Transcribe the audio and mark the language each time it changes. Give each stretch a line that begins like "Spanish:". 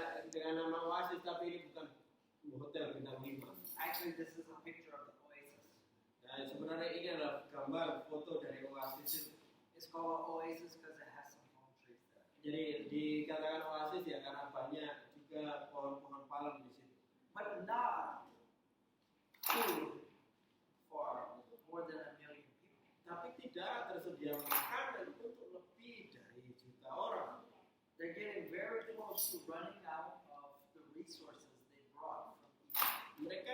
Indonesian: dengan nama oasis tapi ini bukan hotel bintang 5.
English: Actually, this is a picture of the oasis.
Indonesian: Dan sebenarnya ini adalah gambar foto dari oasis itu.
English: It's called an oasis because it has some palm trees there.
Indonesian: Jadi dikatakan oasis ya karena banyak juga pohon-pohon palem di situ.
English: But not food for more than 1 million people.
Indonesian: Tapi tidak tersedia makanan untuk lebih dari juta orang.
English: They're getting very close to running out of the resources they brought from Egypt.